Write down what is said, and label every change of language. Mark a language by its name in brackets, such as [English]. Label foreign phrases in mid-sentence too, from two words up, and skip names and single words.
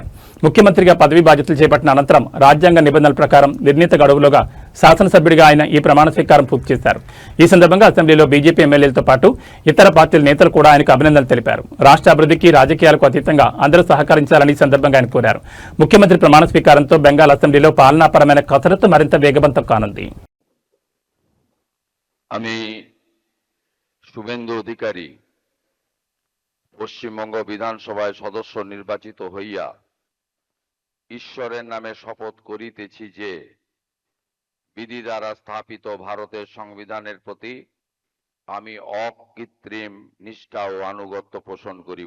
[Telugu] ముఖ్యమంత్రిగా పదవీ బాధ్యతలు చేపట్టిన అనంతరం రాజ్యాంగ నిబంధనల ప్రకారం నిర్ణీత గడువులోగా శాసనసభ్యుడిగా ఆయన ఈ ప్రమాణ స్వీకారం పూర్తి చేశారు. ఈ సందర్భంగా అసెంబ్లీలో బీజేపీ ఎమ్మెల్యేలతో పాటు ఇతర పార్టీల నేతలు కూడా ఆయనకు అభినందనలు తెలిపారు. రాష్ట్ర అభివృద్ధికి రాజకీయాలకు అతీతంగా అందరూ సహకరించాలని ఈ సందర్భంగా ఆయన కోరారు. ముఖ్యమంత్రి ప్రమాణ స్వీకారంతో బెంగాల్ అసెంబ్లీలో పాలనాపరమైన కసరత్తు మరింత వేగవంతం కానుంది. [Bangla] আমি শুভেন্দু অধিকারী পশ্চিমবঙ্গ বিধানসভায় সদস্য নির্বাচিত হইয়া ঈশ্বরের নামে শপথ করিতেছি যে বিধি দ্বারা স্থাপিত ভারতের সংবিধানের প্রতি আমি অকৃত্রিম নিষ্ঠা ও আনুগত্য পোষণ করিব।